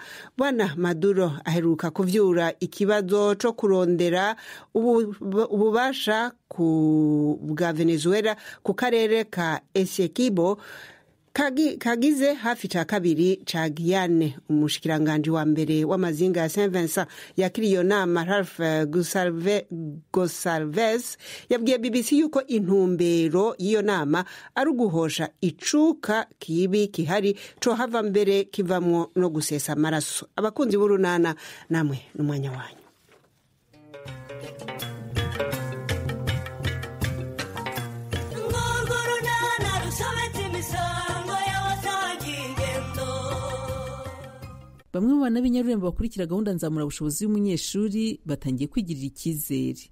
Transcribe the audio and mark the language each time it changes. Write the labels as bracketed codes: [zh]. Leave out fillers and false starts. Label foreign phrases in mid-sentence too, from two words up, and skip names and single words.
[rn] Bwana Maduro aheruka kuvyura ikibazo co kurondera ububasha bwa Venezuela ku karere ka Essequibo kagize hafi ca kabiri ca Guyane. Umushikiranganje wa mbere w'amazinga ya Saint Vincent yakiriye iyo nama Ralph Gonsalves yabwiye BBC yuko intumbero y'iyo nama ari uguhosha icuka kibi kihari co hava mbere kivamwo no gusesa amaraso. [rw] Abakunzi b'urunana namwe n'umwanya wanyu. Bamwe mu bana b'inyarurembo bakurikira gahunda nzamura ubushobozi y'umunyeshuri batangiye kwigirira icyizere.